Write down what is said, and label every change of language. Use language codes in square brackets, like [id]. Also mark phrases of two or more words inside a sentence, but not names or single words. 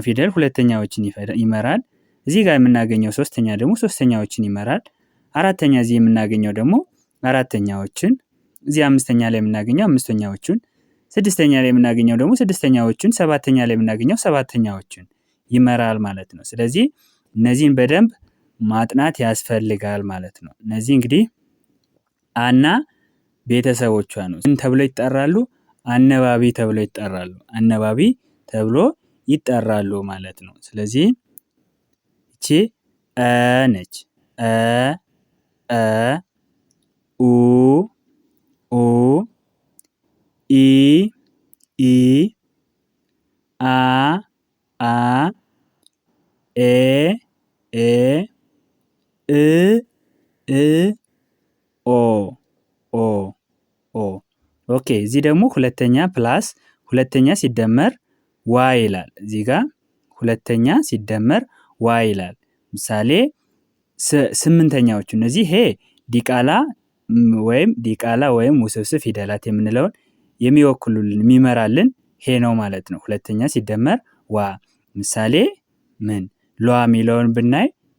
[am] ፊደል ሁለተኛዎችን ይመራል። እዚህ ጋር የምናገኘው ሶስተኛ ደግሞ ሶስተኛዎችን ይመራል። አራተኛ እዚህ የምናገኘው ደግሞ አራተኛዎችን፣ እዚህ አምስተኛ ላይ የምናገኘው አምስተኛዎችን፣ ስድስተኛ ላይ የምናገኘው ደግሞ ስድስተኛዎችን፣ ሰባተኛ ላይ የምናገኘው ሰባተኛዎችን ይመራል ማለት ነው። ስለዚህ እነዚህን በደንብ ማጥናት ያስፈልጋል ማለት ነው። እነዚህ እንግዲህ አና ቤተሰቦቿ ነው። ምን ተብሎ ይጠራሉ? አነባቢ ተብሎ ይጠራሉ። አነባቢ ተብሎ ይጠራሉ ማለት ነው። ስለዚህ እቺ ነች። ኡ ኡ ኢ ኢ አ አ ኤ ኤ እ እ ኦ ኦ ኦ። ኦኬ እዚህ ደግሞ ሁለተኛ ፕላስ ሁለተኛ ሲደመር ዋ ይላል። እዚህ ጋር ሁለተኛ ሲደመር ዋ ይላል። ምሳሌ ስምንተኛዎቹ እነዚህ ዲቃላ ወይም ውስብስብ ፊደላት የምንለውን የሚወክሉልን የሚመራልን ሄ ነው ማለት ነው። ሁለተኛ ሲደመር ዋ። ምሳሌ ምን ሏ የሚለውን ብናይ